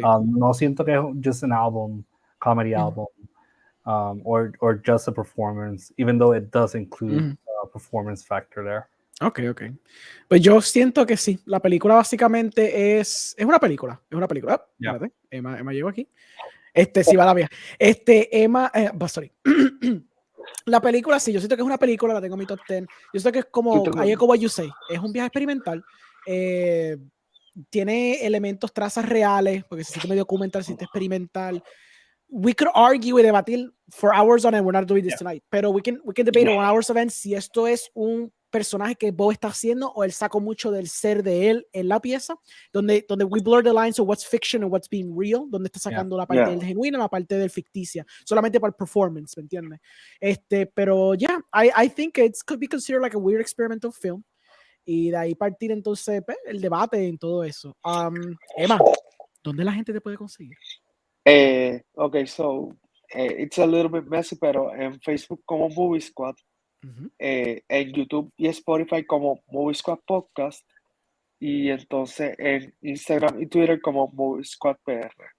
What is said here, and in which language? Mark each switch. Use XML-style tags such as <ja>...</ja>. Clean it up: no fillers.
<es>No siento que es</es> <en>just an album, comedy album, or just a performance, even though it does include a performance factor there.</en> <es>Ok. Pues yo siento que sí. La película básicamente es una película. Espérate, Emma llegó aquí. Sí va la vía. Emma, sorry. La película, sí, yo siento que es una película, la tengo en mi top 10. Yo siento que es como, ahí como</es> <en>you say,</en> <es>es un viaje experimental. Tiene elementos, trazas reales, porque se siente medio documental, se siente experimental.</es> <en>We could argue</en> <es>y debatir</es> <en>for hours on it. We're not doing this tonight.</en> <es>Pero</es> <en>we can debate on hours of it</en> <es>si esto es un personaje que Bo está haciendo o él sacó mucho del ser de él en la pieza, donde</es> <en>we blur the lines of what's fiction and what's being real,</en> <es>donde está sacando la parte del genuino, la parte del ficticia, solamente para el performance, ¿me entiendes? Pero</es> <en>I think it could be considered like a weird experimental film.</en> <es>Y de ahí partir entonces el debate en todo eso. Emma, ¿dónde la gente te puede conseguir?</es> <en>Okay, so it's a little bit messy,</en> <es>pero en Facebook como Movie Squad, en YouTube y Spotify como Movie Squad Podcast, y entonces en Instagram y Twitter como Movie Squad PR.</es>